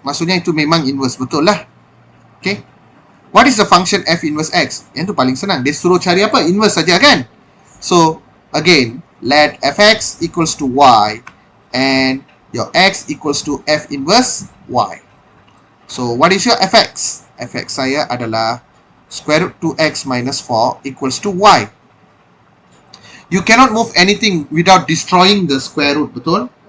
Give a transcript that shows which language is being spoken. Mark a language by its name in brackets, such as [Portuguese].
[Malay] Maksudnya itu memang inverse, betul lah. Okay. [English] What is the function f inverse x? [Malay] Yang tu paling senang. Dia suruh cari apa? Inverse saja kan? [English] So, again, let fx equals to y and your x equals to f inverse y. So, what is your fx? Fx [Malay] saya adalah [English] square root 2x minus 4 equals to y. You cannot move anything without destroying the square root, betul?